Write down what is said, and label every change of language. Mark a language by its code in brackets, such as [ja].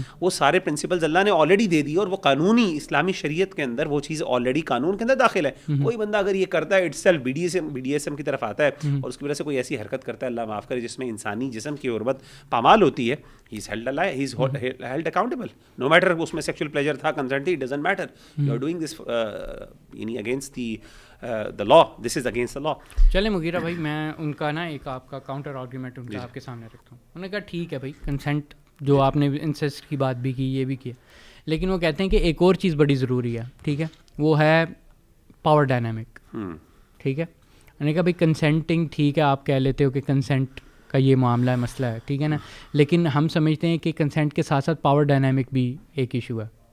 [ur] وہ سارے پرنسپلز اللہ نے آلریڈی دے دی, اور وہ قانونی اسلامی شریعت کے اندر وہ چیز آلریڈی قانون کے اندر داخل ہے. کوئی بندہ اگر یہ کرتا ہے it self B D S M کی طرف آتا ہے اور اس کی وجہ سے کوئی ایسی حرکت کرتا ہے, اللہ معاف کرے, جس میں انسانی جسم کی حرمت پامال ہوتی ہے, [en] he is held accountable no matter [ur] اس میں سیکشل پلیجر تھا, کنسنٹ تھی, [en] It doesn't matter. You are doing this یعنی against the law, this is against the law. [ur] چلیں مغیرہ بھائی, میں ان کا نا ایک آپ کا کاؤنٹر آرگیومنٹ ان کا آپ کے سامنے رکھتا ہوں. انہوں نے کہا ٹھیک ہے بھائی کنسنٹ جو آپ نے انسیسٹ کی بات بھی کی, یہ بھی کیا, لیکن وہ کہتے ہیں کہ ایک اور چیز بڑی ضروری ہے, ٹھیک ہے, وہ ہے پاور ڈائنامک. ٹھیک ہے, انہوں نے کہا بھائی کنسنٹنگ ٹھیک ہے, آپ کہہ لیتے ہو کہ کنسنٹ کا یہ معاملہ ہے, مسئلہ ہے, ٹھیک ہے نا, لیکن ہم سمجھتے ہیں کہ کنسنٹ کے ساتھ ساتھ پاور ڈائنامک بھی ایک ایشو ہے.